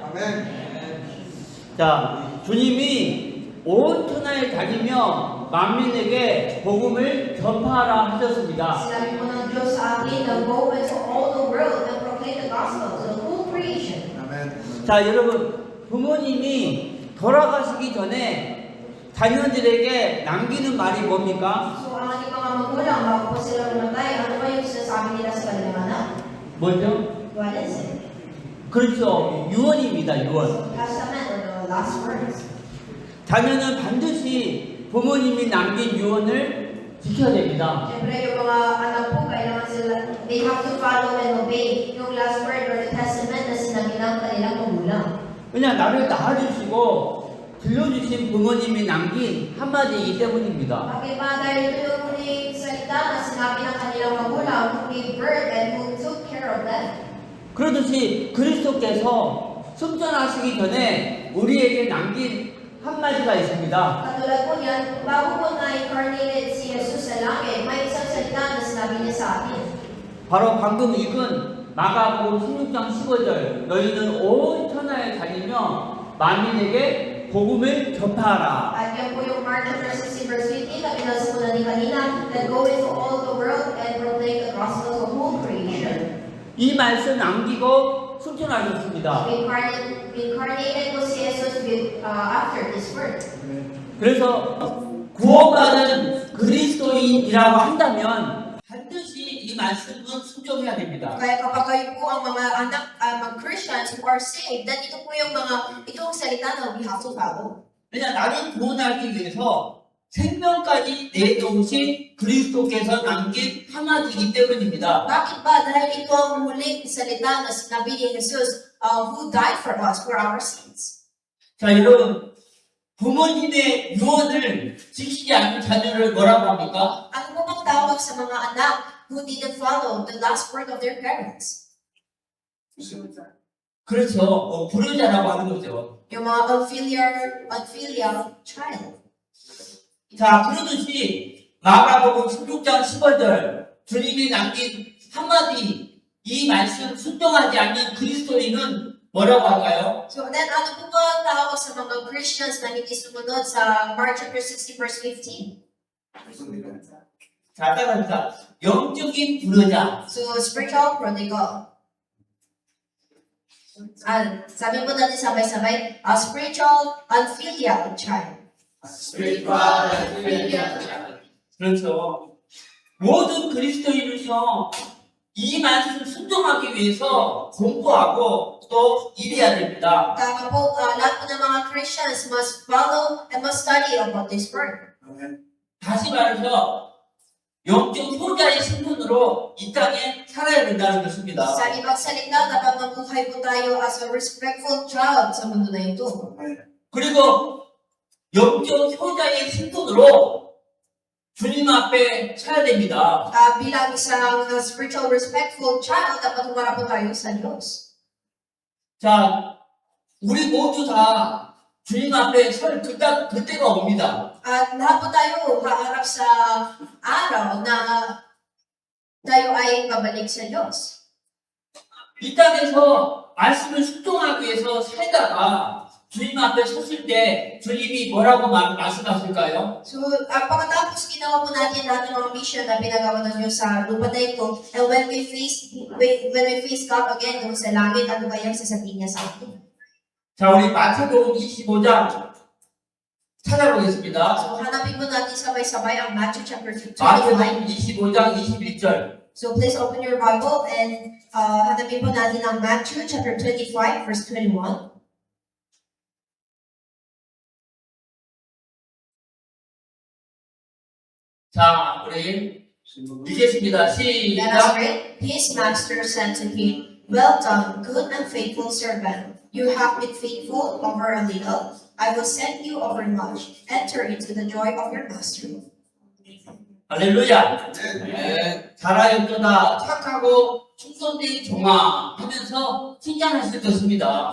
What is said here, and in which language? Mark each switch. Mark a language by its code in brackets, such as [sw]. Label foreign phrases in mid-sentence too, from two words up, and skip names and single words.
[ko] 자, 주님이 온 천하에 다니며 만민에게 복음을 전파하라 하셨습니다. [tl] Sinabi po ng Diyos sa akin na [en] go into all the world and proclaim the gospel to the whole creation. [ko] 자, 여러분, 부모님이 돌아가시기 전에 자녀들에게 남기는 말이 뭡니까? [tl] So ang ating mga magulang bago po sila mamatay, ano ba yung sinasabi nila sa kanilang anak? [ko] 뭐죠? [en] What is it? [ko] 그렇죠. 유언입니다, 유언. [en] Testament or the last words. [ko] 자녀는 반드시 부모님이 남긴 유언을 지켜야 됩니다. [tl] Siyempre, yung mga anak po, kailangan sila, [en] they have to follow and obey yung last word or the testament [tl] na sinabi ng kanilang magulang. [ko] 왜냐, 나를 낳아주시고 들려주신 부모님이 남긴 한마디이기 때문입니다. [tl] Bakit ba? Dahil ito yung muling salita na sinabi ng kanilang magulang [en] who gave birth and who took care of them. [ko] 그러듯이 그리스도께서 승천하시기 전에 우리에게 남긴 한마디가 있습니다. [tl] Katulad po niyan, bago po na-incarnated si Jesus sa langit, may isang salita na sinabi niya sa atin. [ko] 바로 방금 읽은 마가복음 16장 15절 너희는 온 천하에 다니며 만민에게 복음을 전파하라. [tl] At yan po yung Mark chapter 16 verse 15 na binasa po natin kanina, [en] that go into all the world and proclaim the gospel to whole creation. [ko] 이 말씀 남기고 승천하셨습니다. [en] Incarnated [tl] po si [en] Jesus after this word. [ko] 그래서 구원받은 그리스도인이라고 한다면 반드시 이 말씀은 순종해야 됩니다. [tl] Kaya kapag kayo po ang mga anak, mga [en] Christians who are saved, then [tl] ito po yung itong salita na [en] we have to follow. [ko] 왜냐, 나를 구원하기 위해서 생명까지 내놓으신 그리스도께서 남긴 한마디이기 때문입니다. [tl] Bakit ba? Dahil ito ang muling salita na sinabi ni Jesus [en] who died for us, for our sins. [ko] 자, 여러분, 부모님의 유언을 지키지 않는 자녀를 뭐라고 합니까? [tl] Ano po bang tawag sa mga anak [en] who didn't follow the last word of their parents? [ko] 그렇죠. 불효자라고 하는 거죠. [tl] Yung mga [en] unfilial child. [ko] 자, 그러듯이 마가복음 16장 15절 주님이 남긴 한마디 이 말씀 순종하지 않는 그리스도인은 뭐라고 할까요? [en] So then, [tl] ano po ba ang tawag sa mga Christians na hindi sumunod sa Mark chapter 60 verse 15? [ko] 자, 따라합니다. 영적인 불효자. [en] So, spiritual prodigal. [tl] Sabi po natin sabay-sabay, [en] a spiritual unfilial child. [ko] 그렇죠. 모든 그리스도인은요, 이 말씀 순종하기 위해서 공부하고 또 일해야 됩니다. [tl] Tama po, lahat po ng mga [en] Christians must follow and must study about this word. [ko] 다시 말해서 영적 효자의 신분으로 이 땅에 살아야 된다는 것입니다. [tl] Sa ibang salita, dapat mabuhay po tayo [en] as a respectful child [tl] sa mundo na ito. [ko] 그리고 영적 효자의 신분으로 주님 앞에 서야 됩니다. [tl] Bilang isang [en] spiritual respectful child, [tl] dapat humarap po tayo sa Diyos. [ko] 자, 우리 모두 다 주님 앞에 설 그때가 옵니다. [tl] At lahat po tayo haharap sa araw na tayo ay babalik sa Diyos. [ko] 이 땅에서 말씀을 순종하기 위해서 살다가 주님 앞에 섰을 때 주님이 뭐라고 말씀하실까요? [tl] So, pagkatapos ginawa po natin lahat ng mga mission na pinagawa ng Diyos sa lupa na ito, [en] and when we face God again [tl] doon sa langit, ano ba yung sasabihin niya sa atin? [ko] 자, 우리 마태복음 25장 찾아보겠습니다. [tl] So, hanapin po natin sabay-sabay ang Matthew chapter 25. [ko] 마태복음 25장 21절. [en] So, please open your Bible and [tl] hanapin po natin ang [en] Matthew chapter 25, verse 21. [ko] 자, 우리 읽겠습니다. [en] Let us [ko] 시작. [en] read. His master said to him, "Well done, good and faithful servant. You have been faithful over a little. I will set you over much. Enter into the joy of your master." [ko] 할렐루야. 잘하였도다 착하고 충성된 종아 하면서 칭찬하실 것입니다.